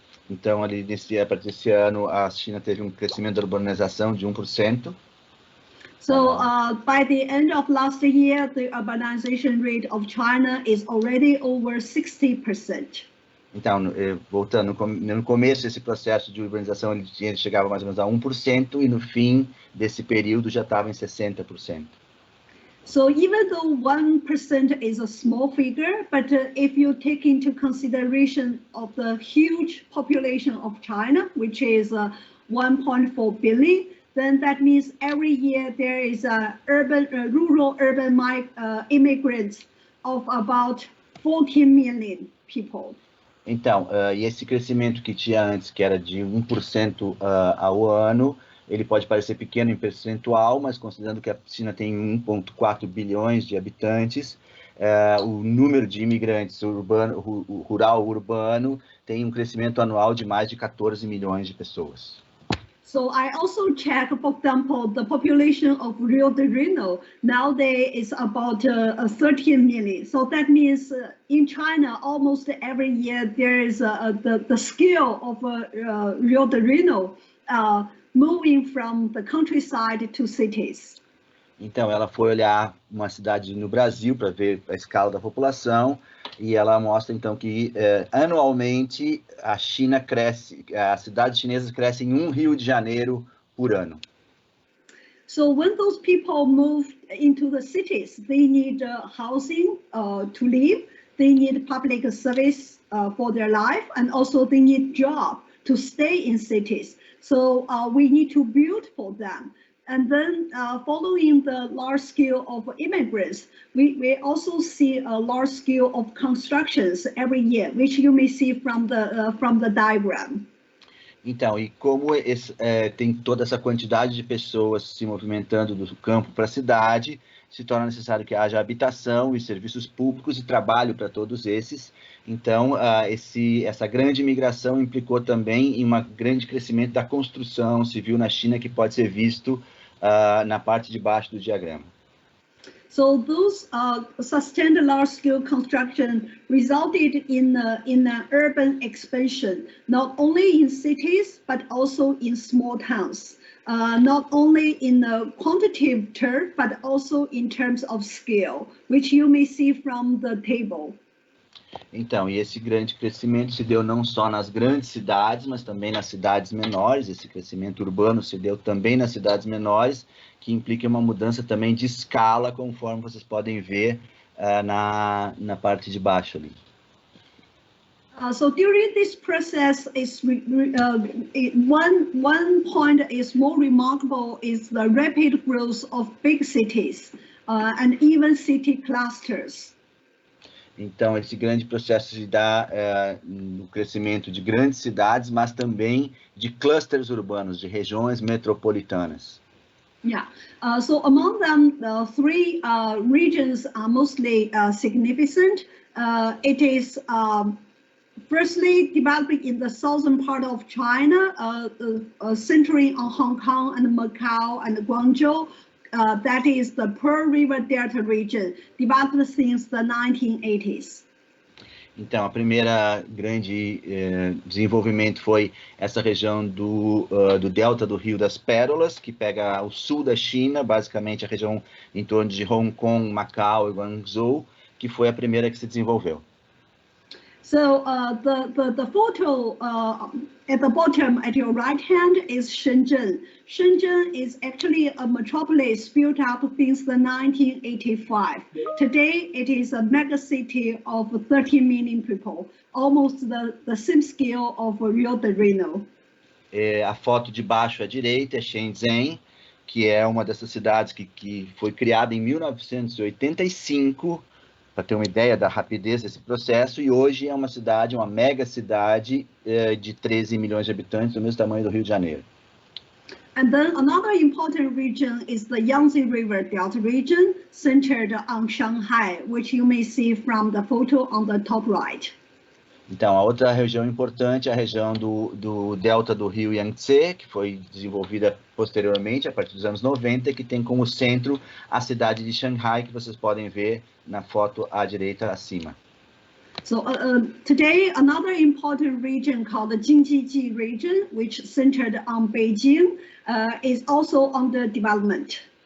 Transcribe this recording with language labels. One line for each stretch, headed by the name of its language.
Portuguese: Então, ali a partir desse ano, a China teve um crescimento da urbanização de 1%.
English: So by the end of last year, the urbanization rate of China is already over 60%.
Portuguese: Então, voltando, no começo desse processo de urbanização, ele chegava mais ou menos a 1%, e no fim desse período já estava em 60%.
English: So even though 1% is a small figure, but if you take into consideration of the huge population of China, which is 1.4 billion, then that means every year there is a rural-urban immigrants of about 14 million people.
Portuguese: Então, e esse crescimento que tinha antes, que era de 1% ao ano, ele pode parecer pequeno em percentual, mas considerando que a China tem 1,4 bilhões de habitantes, o número de imigrantes rural-urbano tem um crescimento anual de mais de 14 milhões de pessoas.
English: So I also check, for example, the population of Rio de Janeiro nowadays is about 13 million. So that means in China, almost every year there is the scale of Rio de Janeiro moving from the countryside to cities.
Portuguese: Então, ela foi olhar uma cidade no Brasil para ver a escala da população, e ela mostra, então, que anualmente a China cresce, as cidades chinesas crescem 1 Rio de Janeiro por ano.
English: So when those people move into the cities, they need housing to live, they need public service for their life, and also they need job to stay in cities. So we need to build for them. And then following the large scale of immigrants, we also see a large scale of constructions every year, which you may see from the diagram.
Portuguese: Então, e como tem toda essa quantidade de pessoas se movimentando do campo para a cidade, se torna necessário que haja habitação e serviços públicos e trabalho para todos esses. Então, essa grande migração implicou também em um grande crescimento da construção civil na China, que pode ser visto na parte de baixo do diagrama.
English: So those sustained large-scale construction resulted in an urban expansion, not only in cities, but also in small towns, not only in a quantitative term, but also in terms of scale, which you may see from the table.
Portuguese: Então, e esse grande crescimento se deu não só nas grandes cidades, mas também nas cidades menores. Esse crescimento urbano se deu também nas cidades menores, que implica uma mudança também de escala, conforme vocês podem ver na parte de baixo ali.
English: So during this process, one point is more remarkable is the rapid growth of big cities and even city clusters.
Portuguese: Então, esse grande processo se dá no crescimento de grandes cidades, mas também de clusters urbanos, de regiões metropolitanas.
English: Yeah, so among them, the three regions are mostly significant. It is firstly developing in the southern part of China, centering on Hong Kong and Macau and Guangzhou. That is the Pearl River Delta region, developed since the 1980s.
Portuguese: Então, a primeira grande desenvolvimento foi essa região do delta do Rio das Pérolas, que pega o sul da China, basicamente a região em torno de Hong Kong, Macau e Guangzhou, que foi a primeira que se desenvolveu.
English: So the photo at the bottom at your right hand is Shenzhen. Shenzhen is actually a metropolis built up since the 1985. Today it is a mega city of 30 million people, almost the same scale of Rio de Janeiro.
Portuguese: A foto de baixo à direita é Shenzhen, que é uma dessas cidades que foi criada em 1985, para ter uma ideia da rapidez desse processo, e hoje é uma cidade, uma mega cidade de 13 milhões de habitantes, do mesmo tamanho do Rio de Janeiro.
English: And then another important region is the Yangtze River Delta region, centered on Shanghai, which you may see from the photo on the top right.
Portuguese: Então, a outra região importante é a região do delta do rio Yangtze, que foi desenvolvida posteriormente, a partir dos anos 90, que tem como centro a cidade de Shanghai, que vocês podem ver na foto à direita acima.
English: So today, another important region called the Jingji region, which centered on Beijing, is also under development.